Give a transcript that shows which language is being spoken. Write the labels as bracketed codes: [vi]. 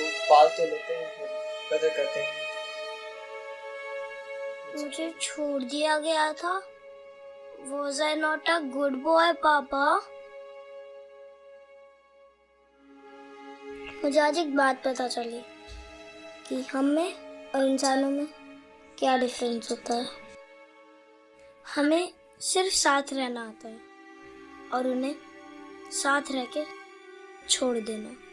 [hi] पाल तो लेते हैं, कदर करते हैं। मुझे छोड़ दिया गया था। [en] Was I not a good boy, पापा? [hi] मुझे आज एक बात पता चली कि हम में और इंसानों में क्या डिफरेंस होता है। हमें सिर्फ साथ रहना आता है और उन्हें साथ रह के छोड़ देना।